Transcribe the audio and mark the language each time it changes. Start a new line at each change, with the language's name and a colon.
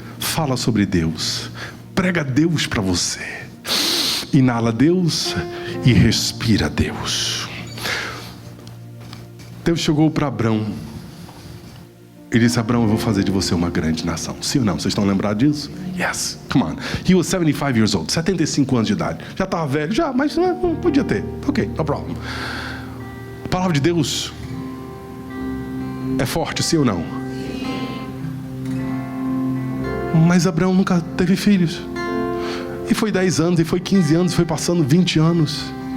Portuguese: Fala sobre Deus. Prega Deus para você. Inala Deus e respira Deus. Deus chegou para Abrão e disse: Abrão, eu vou fazer de você uma grande nação. Sim ou não? Vocês estão lembrados disso?
English: Yes, come on. He was 75 years old,
Portuguese: 75 anos de idade. Já estava velho, já, mas não podia ter. Ok,
English: no problem.
Portuguese: A palavra de Deus é forte, sim ou não? Mas Abraão nunca teve filhos. E foi 10 anos, e foi 15 anos, e foi passando 20 anos.